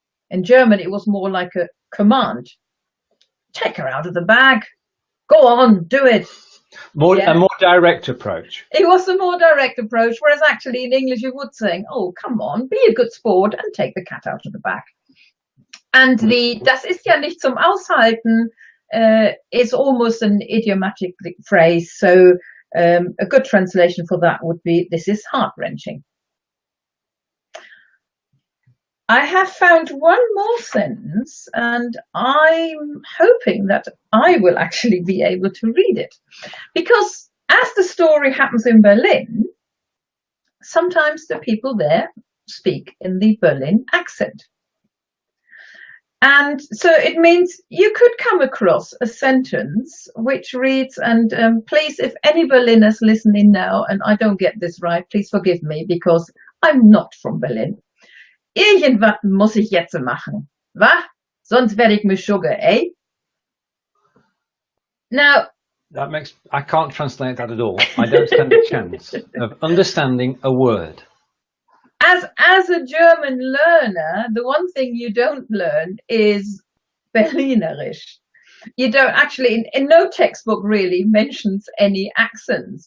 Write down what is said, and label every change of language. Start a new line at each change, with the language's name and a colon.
English: In German it was more like a command. Take her out of the bag. Go on, do it. A more direct approach. It was a more direct approach, whereas actually in English you would say, oh, come on, be a good sport and take the cat out of the bag. And
German: das ist ja nicht zum Aushalten
English: is almost an idiomatic phrase. So a good translation for that would be, this is heart-wrenching. I have found one more sentence, and I'm hoping that I will actually be able to read it. Because as the story happens in Berlin, sometimes the people there speak in the Berlin accent. And so it means you could come across a sentence which reads, and please, if any Berliners listening now, and I don't get this right, please forgive me, because I'm not from Berlin.
German: Irgendwas muss ich jetzt machen, wa? Sonst werde ich mich schugge, eh?
English: Now, I can't translate that at all. I don't stand a chance of understanding a word. As a German learner, the one thing you don't learn is Berlinerisch. You don't actually, in no textbook really mentions any accents.